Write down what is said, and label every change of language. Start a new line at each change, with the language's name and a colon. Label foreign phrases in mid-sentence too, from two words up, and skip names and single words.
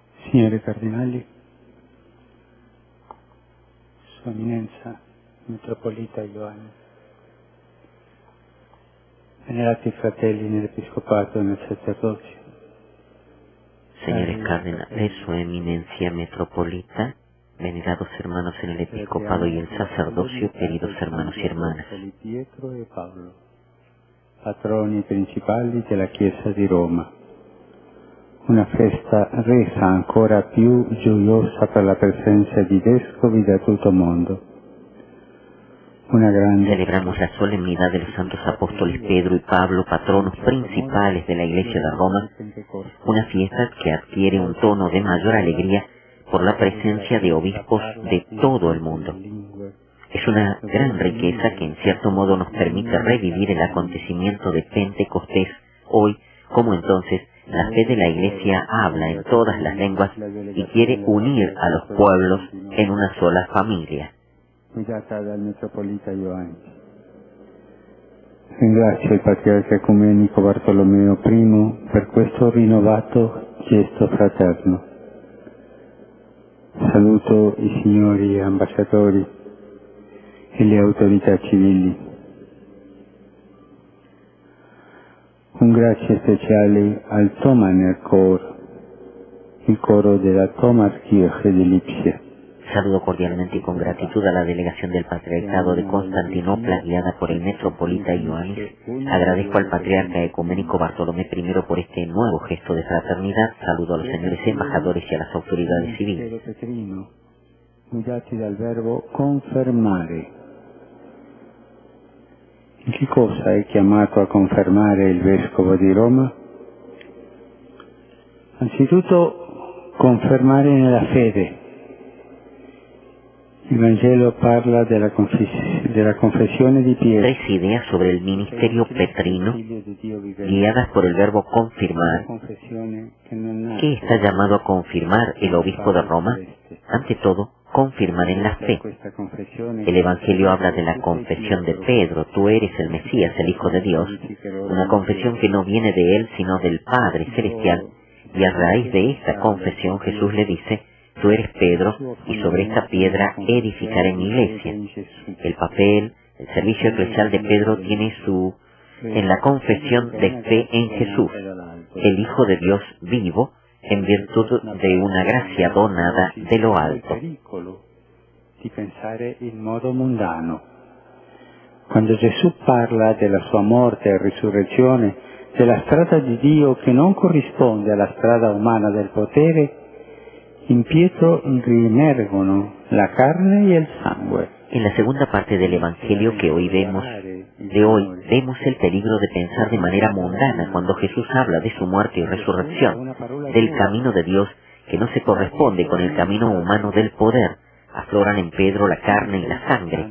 Italian: Signori Cardinali, Sua Eminenza, Metropolita Ioannis, venerati fratelli nell'Episcopato e nel sacerdozio,
Spanish: Señores cardenales, Su Eminencia Metropolita, venerados hermanos en el episcopado y el sacerdocio, queridos hermanos y hermanas.
Italian: Pietro e Paolo, patroni principali della Chiesa di Roma. Una festa resa ancora più gioiosa per la presenza di vescovi da tutto il mondo.
Spanish: Celebramos la solemnidad de los santos apóstoles Pedro y Pablo, patronos principales de la Iglesia de Roma, una fiesta que adquiere un tono de mayor alegría por la presencia de obispos de todo el mundo. Es una gran riqueza que en cierto modo nos permite revivir el acontecimiento de Pentecostés. Hoy, como entonces, la fe de la Iglesia habla en todas las lenguas y quiere unir a los pueblos en una sola familia.
Italian: Guidata dal Metropolita Ioannis. Ringrazio il Patriarca Ecumenico Bartolomeo I per questo rinnovato gesto fraterno. Saluto i signori ambasciatori e le autorità civili. Un grazie speciale al Thomaner Chor, il coro della Thomaskirche di Lipsia.
Spanish: Saludo cordialmente y con gratitud a la delegación del Patriarcado de Constantinopla guiada por el Metropolita Ioannis. Agradezco al Patriarca Ecuménico Bartolomé I por este nuevo gesto de fraternidad. Saludo a los señores embajadores y a las autoridades civiles.
Italian: Guidati dal verbo confermare. In che cosa è chiamato a confermare il Vescovo di Roma? Anzitutto confermare nella fede. Il Vangelo parla della confessione di Pietro.
Spanish: Tres ideas sobre el ministerio petrino, guiadas por el verbo confirmar. ¿Qué está llamado a confirmar el obispo de Roma? Ante todo, confirmar en la fe. El Evangelio habla de la confesión de Pedro: tú eres el Mesías, el Hijo de Dios. Una confesión que no viene de él, sino del Padre Celestial. Y a raíz de esta confesión Jesús le dice: tú eres Pedro, y sobre esta piedra edificaré mi iglesia. El papel, el servicio eclesial de Pedro tiene en la confesión de fe en Jesús, el Hijo de Dios vivo, en virtud de una gracia donada de lo alto.
Italian: Di pensare in modo mundano. Quando Gesù parla della sua morte e risurrezione, della strada di Dio che non corrisponde alla strada umana del potere, in Pietro riemergono la carne
Spanish: y el
Italian: sangue.
Spanish: En la segunda parte del Evangelio que hoy vemos el peligro de pensar de manera mundana cuando Jesús habla de su muerte y resurrección, del camino de Dios que no se corresponde con el camino humano del poder. Afloran en Pedro la carne y la sangre.